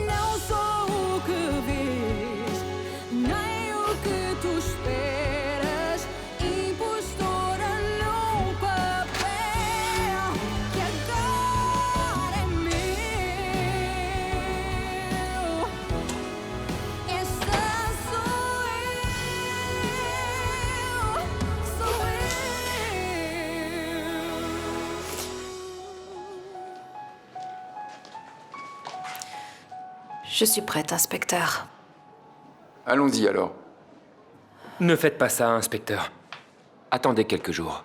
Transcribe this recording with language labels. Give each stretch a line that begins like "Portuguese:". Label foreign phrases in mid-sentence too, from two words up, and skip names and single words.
Portuguese: Não sou o que vês, nem o que tu esperas. Impostora num papel que agora é meu. Esta sou
French: Je suis prête, inspecteur. Allons-y alors. Ne faites pas ça, inspecteur. Attendez quelques jours.